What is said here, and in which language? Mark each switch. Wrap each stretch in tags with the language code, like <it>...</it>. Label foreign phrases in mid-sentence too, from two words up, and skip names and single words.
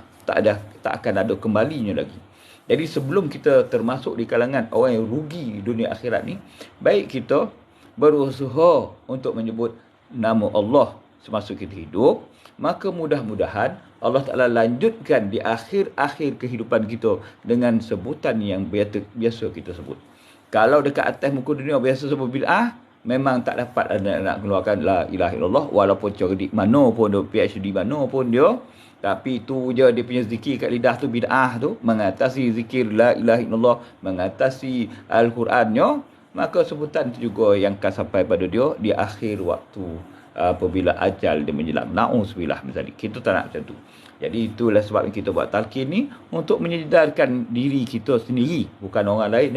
<ms>Tak akan ada kembalinya lagi. Jadi sebelum kita termasuk di kalangan orang yang rugi dunia akhirat ni, baik kita berusaha untuk menyebut nama Allah semasa kita hidup, maka mudah-mudahan Allah Ta'ala lanjutkan di akhir-akhir kehidupan kita dengan sebutan yang biasa kita sebut. Kalau dekat atas muka dunia biasa sebut bid'ah, memang tak dapat nak keluarkan</ms> <ar>لا إله إلا الله,</ar> <ms>walaupun cerdik mana pun dia, PhD mana pun dia, tapi tu je dia punya zikir kat lidah tu bid'ah tu, mengatasi zikir</ms> <ar>لا إله إلا الله,</ar> <ms>mengatasi Al-Qurannya, maka sebutan tu juga yang akan sampai pada dia di akhir waktu apabila ajal dia menjelang. Na'udzubillah misalnya. Kita tak nak macam tu. Jadi itulah sebab kita buat talqin ni, untuk menyedarkan diri kita sendiri, bukan orang lain ya.</ms>